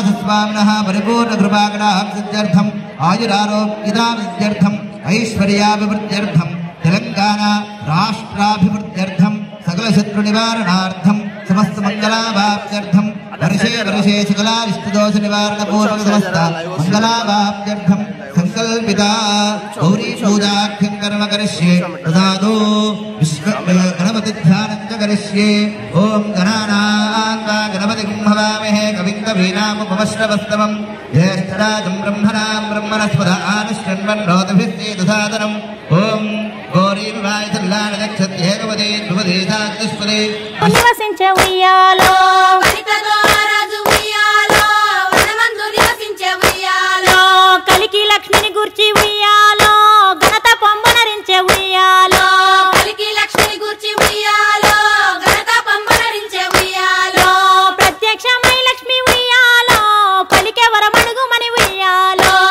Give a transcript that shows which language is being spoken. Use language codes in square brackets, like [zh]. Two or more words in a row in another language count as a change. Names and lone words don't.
[sa] स्वामिनः परिपूर्णकृपाकटाक्षसिद्ध्यर्थम् आयुरारोग्यता सिद्ध्यर्थम् ऐश्वर्याभिवृद्ध्यर्थम् तेलंगाना राष्ट्राभिवृद्ध्यर्थम् सकलशत्रुनिवारणार्थम् समस्त मंगलाभाप्त्यर्थम् वर्षे वर्षे सकलारिष्टदोषनिवारणपूर्वक समस्त मंगलाभाप्त्यर्थम् संकल्पिता गौरी पूजाख्यं कर्म करिष्ये तदादौ गणपतिध्यानं च करिष्ये। ओम गणानां गणपतिं हवामहे कविं कवीनामुपमश्रवस्तमं ज्येष्ठराजं ब्रह्मणां ब्रह्मणस्पद आनुष्ठन्वन्नोतभिस्तेदसादनम्। ओम [te] నివసించే ఉయ్యాలో కలికి లక్ష్మిని గుర్చి ఉయ్యాలో ఘనత పంబనరించే ఉయ్యాలో ప్రత్యక్షమై లక్ష్మి ఉయ్యాలో పలికే వరమడుగుమని ఉయ్యాలో